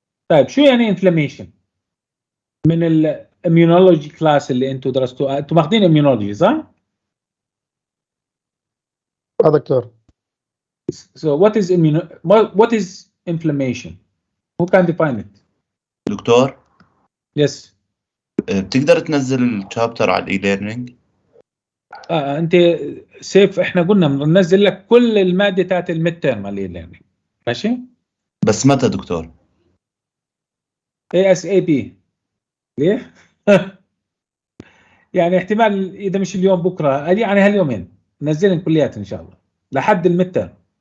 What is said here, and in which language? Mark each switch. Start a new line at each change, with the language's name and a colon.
Arabic: طيب شو يعني inflammation؟ من الاميونولوجي كلاس اللي انتم درستوه، انتم ماخذين اميونولوجي صح؟ دكتور.
English: So what is inflammation? Who can define it?
Arabic: دكتور
English: Yes.
Arabic: بتقدر تنزل الشابتر على الاي ليرنينج؟ انت سيف، احنا قلنا بننزل لك كل الماده تاعت الميد تيرم على يعني ماشي؟ بس متى دكتور؟ ASAP. ليه؟ يعني احتمال اذا مش اليوم بكره يعني هاليومين ننزلهم كليات ان شاء الله لحد الميد تيرم.